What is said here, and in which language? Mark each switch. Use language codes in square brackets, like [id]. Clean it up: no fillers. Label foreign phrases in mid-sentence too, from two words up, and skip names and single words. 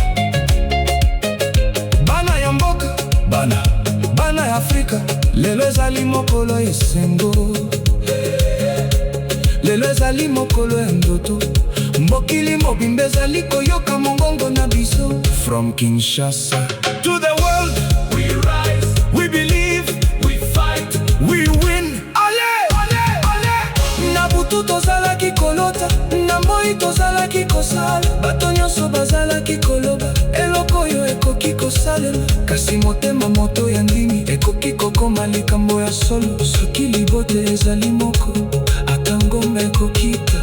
[ln] bana ya mboka, bana ya Afrika. Lelo ezali mokolo esengo, lelo ezali mokolo ya ndoto. Mokili mobimba ezali koyoka mongongo na biso. [en] From Kinshasa to the world, we rise, we believe, we fight, we win. [ln] Ale, ale, ale. Na butu tozalaki kolota, na moi tozalaki kosala. Bato nyonso bazalaki koloba, eloko oyo ekoki kosalema. Kasi motema moto ya ndimi ekoki kokoma likambo ya solo. Soki libote ezali moko, ata ngomba ekokita.